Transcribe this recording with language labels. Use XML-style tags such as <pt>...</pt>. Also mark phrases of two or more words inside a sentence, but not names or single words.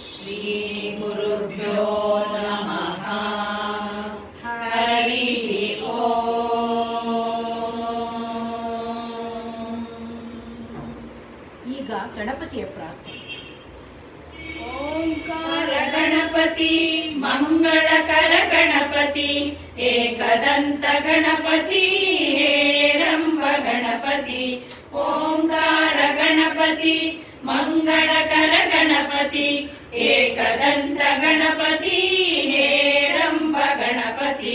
<sa>ಶ್ರೀಗುರುಭ್ಯೋ ನಮಃ. ಹರಿ ಓಂ.</sa> <kn>ಈಗ ಗಣಪತಿಯ ಪ್ರಾರ್ಥನೆ. ಓಂಕಾರ ಗಣಪತಿ ಮಂಗಳಕರ ಗಣಪತಿ ಏಕದಂತ ಗಣಪತಿ ಹೇರಂಬ ಗಣಪತಿ. ಓಂಕಾರ ಗಣಪತಿ ಮಂಗಳಕರ ಗಣಪತಿ ಏಕದಂತ ಗಣಪತಿ ಹೇರಂಬ ಗಣಪತಿ.</kn>